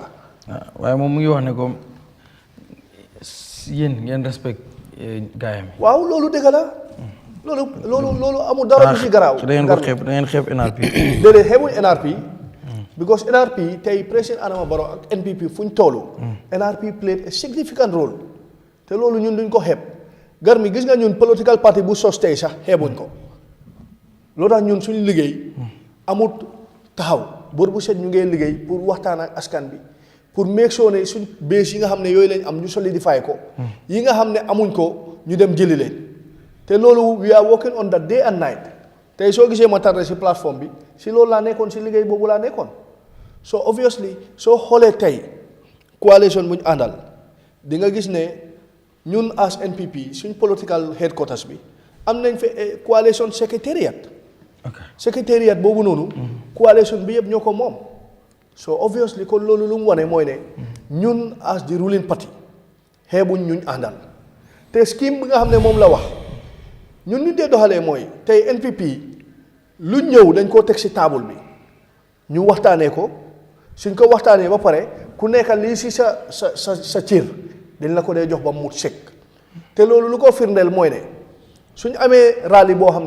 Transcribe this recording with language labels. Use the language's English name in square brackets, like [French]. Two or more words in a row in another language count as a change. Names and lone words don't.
[Wolof] waaye moom mu ngi wax ne ko yéen ngeen respect gaayam yi. waaw loolu dëgg la loolu amul dara du ci garaaw. da ngeen ko xeeb da ngeen xeeb NRP. déedéet xeebuñ NRP. because NRP tey président Adama Barrow ak NPP fu ñu toolu. [English] NRP played a significant role. [Wolof] te loolu ñun duñ ko xeeb. gar mi gis nga ñun [English] political party [Wolof] bu sos tey sax xeebuñ ko. loo tax ñun suñu liggéey amut taxaw bor bu set ñu ngee liggéey pour waxtaan ak askan bi pour [English] make sure [Wolof] ne suñ base yi nga xam ne yooyu lañ am ñu solidify ko. yi nga xam ne amuñ ko ñu dem jëli leen. te loolu [English] we are working on that day and night [Wolof] tey soo gisee ma tardé si plateforme bi si loolu laa nekkoon si liggéey boobu laa nekkoon. so obviously soo xoolee tey coalition bu ñu àndal di nga gis ne ñun as NPP suñ [English] political headquarters [Wolof] bi am nañ fa [English] coalition secretariat. [Wolof] secretariat boobu noonu. coalition bi yëpp ñoo ko moom. so obviously kon loolu lu mu wane mooy ne ñun [English] as the ruling party [Wolof] xeebuñ ñuñ àndal te scheme bi nga xam ne moom la wax ñun ñu dee doxalee mooy tey NPP lu ñëw dañ koo teg si table bi ñu waxtaanee ko. suñ ko waxtaanee ba pare ku nekk lii si sa cër dañ la ko dee jox ba mu sekk te loolu lu ko firndeel mooy ne suñ amee rally boo xam ne